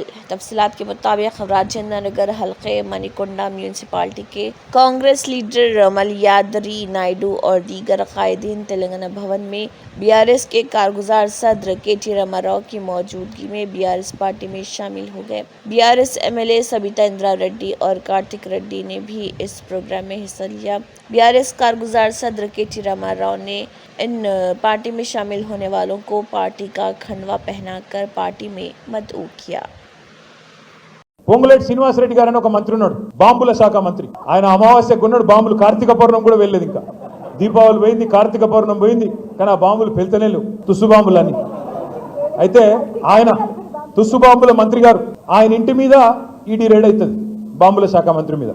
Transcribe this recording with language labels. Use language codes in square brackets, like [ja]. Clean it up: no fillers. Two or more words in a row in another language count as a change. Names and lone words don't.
[ur] تفصیلات کے مطابق راجندر نگر حلقے منیکونڈا میونسپلٹی کے کانگریس لیڈر ملیادری نائیڈو اور دیگر قائدین تلنگانہ بھون میں بی آر ایس کے کارگزار صدر کے ٹی راما راؤ کی موجودگی میں بی آر ایس پارٹی میں شامل ہو گئے۔ بی آر ایس ایم ایل اے سبیتا اندرا ریڈی اور کارتک ریڈی نے بھی اس پروگرام میں حصہ لیا۔ بی آر ایس کارگزار صدر کے ٹی راما راؤ نے ان پارٹی میں شامل ہونے والوں کو پارٹی کا کھنڈوا پہنا کر پارٹی میں مدعو کیا. [te] పొంగులేటి శ్రీనివాసరెడ్డి గారు అని ఒక మంత్రి ఉన్నాడు, బాంబుల శాఖ మంత్రి. ఆయన అమావాస్యకు ఉన్నాడు, బాంబులు కార్తీక పౌర్ణం కూడా వెళ్ళలేదు, ఇంకా దీపావళి పోయింది, కార్తీక పౌర్ణం పోయింది, కానీ ఆ బాంబులు పెళ్తనే లేవు, తుస్సు బాంబులన్నీ. అయితే ఆయన తుస్సు బాంబుల మంత్రి గారు, ఆయన ఇంటి మీద ఈడీ రైడ్ అవుతుంది, బాంబుల శాఖ మంత్రి మీద.